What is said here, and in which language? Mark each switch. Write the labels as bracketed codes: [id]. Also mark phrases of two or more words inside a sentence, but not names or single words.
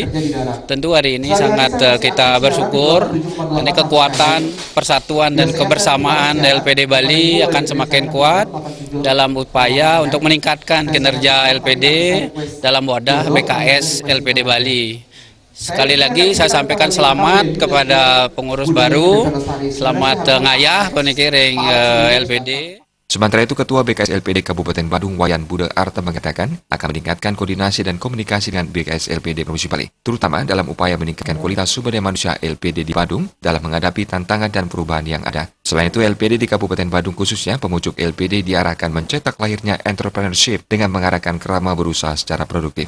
[id] Tentu hari ini sangat kita bersyukur ini kekuatan persatuan dan kebersamaan LPD Bali akan semakin kuat dalam upaya untuk meningkatkan kinerja LPD dalam wadah BKS LPD Bali. Sekali lagi saya sampaikan selamat kepada pengurus baru, selamat ngayah penikiring LPD. Sementara itu, Ketua BKS LPD Kabupaten Badung Wayan Buda Arta mengatakan akan meningkatkan koordinasi dan komunikasi dengan BKS LPD Provinsi Bali, terutama dalam upaya meningkatkan kualitas sumber daya manusia LPD di Badung dalam menghadapi tantangan dan perubahan yang ada. Selain itu, LPD di Kabupaten Badung khususnya pemucuk LPD diarahkan mencetak lahirnya entrepreneurship dengan mengarahkan kerama berusaha secara produktif.